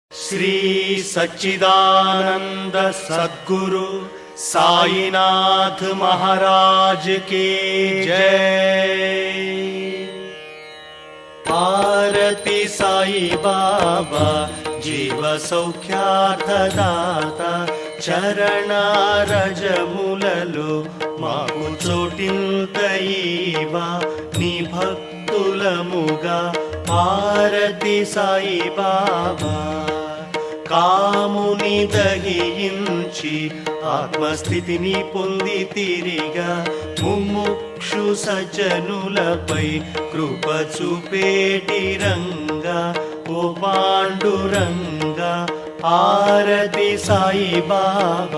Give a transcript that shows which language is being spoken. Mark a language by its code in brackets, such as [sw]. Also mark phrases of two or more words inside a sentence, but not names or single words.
[hi] श्री सच्चिदानंद सद्गुरु साईनाथ महाराज की जय। [mr] आरती साई बाबा जीव सौख्यार्थदाता [te] చరణారజములలో మాకు చోటింతయివా నీ భక్తులముగా ఆరతి సాయి బాబా। కాముని దహించి ఆత్మస్థితిని పొంది తిరిగా ముముక్షు సజ్జనులపై కృప చూపేటి రంగా ఓ పాండురంగా ఆరతి సాయి బాబా।